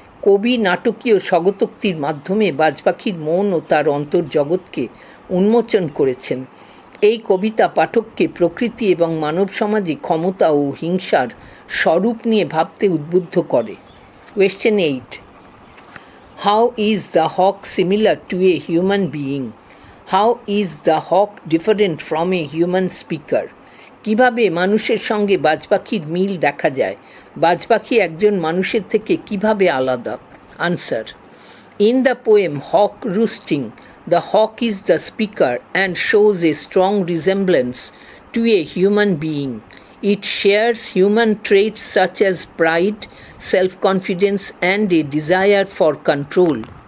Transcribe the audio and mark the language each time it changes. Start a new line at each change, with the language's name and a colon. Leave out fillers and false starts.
Bangla: কবি নাটকীয় স্বগতোক্তির মাধ্যমে বাজপাখির মন ও তার অন্তর্জগৎকে উন্মোচন করেছেন। এই কবিতা পাঠককে প্রকৃতি এবং মানব সমাজে ক্ষমতা ও হিংসার স্বরূপ নিয়ে ভাবতে উদ্বুদ্ধ করে।
English: Question 8. How is the hawk similar to a human being? How is the hawk different from a human speaker?
Bangla: কিভাবে মানুষের সঙ্গে বাজপাখির মিল দেখা যায়? বাজপাখি একজন মানুষের থেকে কিভাবে আলাদা?
English: Answer. In the poem Hawk Roosting, the hawk is the speaker and shows a strong resemblance to a human being. It shares human traits such as pride, self-confidence, and a desire for control.